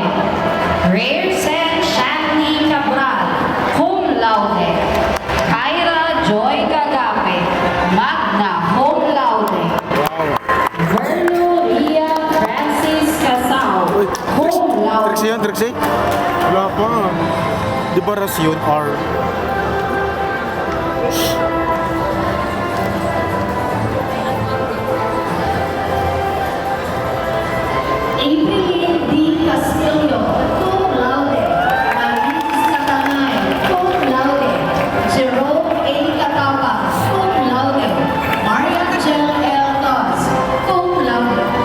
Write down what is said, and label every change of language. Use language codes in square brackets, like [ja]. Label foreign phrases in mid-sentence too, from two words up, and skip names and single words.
[la] Raresen Shanley Cabral, cum laude. Kyra Joy Cagape, magna cum laude. Verno Ria Francis Casao, cum laude. [tl] Trixie yun, Trixie? Wala pa. Di ba ras yun? R. [la] April D. Castillo, cum laude. Maris Catanay, cum laude. Jerome A. Catapa, cum laude. Maria Chel L. Tos, cum laude.